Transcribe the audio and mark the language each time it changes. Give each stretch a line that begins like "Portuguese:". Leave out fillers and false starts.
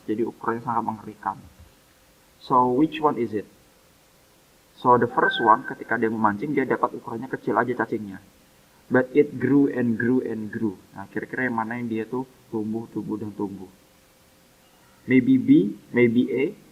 Indonesian: Jadi ukurannya sangat mengerikan.
English: So which one is it? So the first one,
Indonesian: ketika dia memancing dia dapat ukurannya kecil aja cacingnya.
English: But it grew and grew and grew.
Indonesian: Nah, kira-kira yang mana yang dia tuh tumbuh dan tumbuh?
English: Maybe B, maybe A.